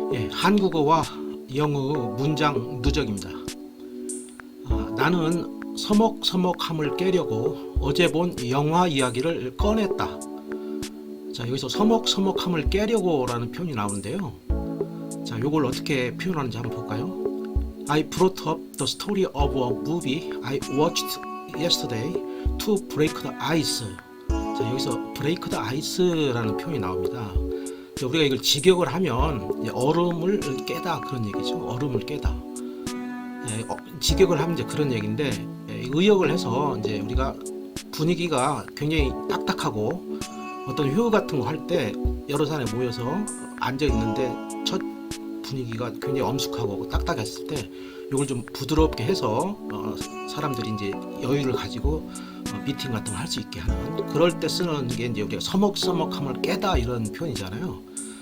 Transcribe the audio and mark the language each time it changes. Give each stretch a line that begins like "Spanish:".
Korean: 한국어와 영어 문장 누적입니다. 나는 서먹서먹함을 깨려고 어제 본 영화 이야기를 꺼냈다. 자, 여기서 서먹서먹함을 깨려고 라는 표현이 나오는데요. 자, 요걸 어떻게 표현하는지 한번 볼까요?
English: I brought up the story of a movie I watched yesterday to break the ice.
Korean: 자, 여기서
English: break the ice
Korean: 라는 표현이 나옵니다. 우리가 이걸 직역을 하면 얼음을 깨다 그런 얘기죠. 얼음을 깨다. 직역을 하면 이제 그런 얘기인데, 의역을 해서 이제 우리가 분위기가 굉장히 딱딱하고 어떤 회의 같은 거 할 때 여러 사람이 모여서 앉아 있는데 첫 분위기가 굉장히 엄숙하고 딱딱했을 때 이걸 좀 부드럽게 해서 사람들이 이제 여유를 가지고 미팅 같은 거 할 수 있게 하는, 그럴 때 쓰는 게 이제 우리가 서먹서먹함을 깨다 이런 표현이잖아요.